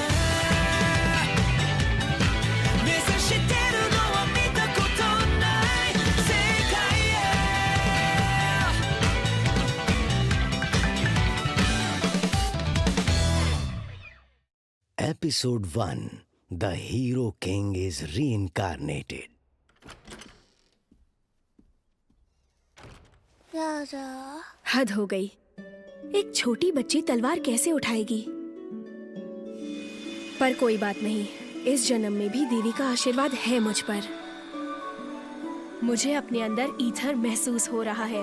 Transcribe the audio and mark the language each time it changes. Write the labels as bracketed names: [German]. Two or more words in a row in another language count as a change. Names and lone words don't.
[Japanese] 目指してるのは見たことない世界へ [English] Episode 1 The Hero King is Reincarnated। [Hindi] हद हो गई। एक छोटी बच्ची तलवार कैसे उठाएगी? पर कोई बात नहीं, इस जन्म में भी देवी का आशीर्वाद है मुझ पर। मुझे अपने अंदर ईथर महसूस हो रहा है।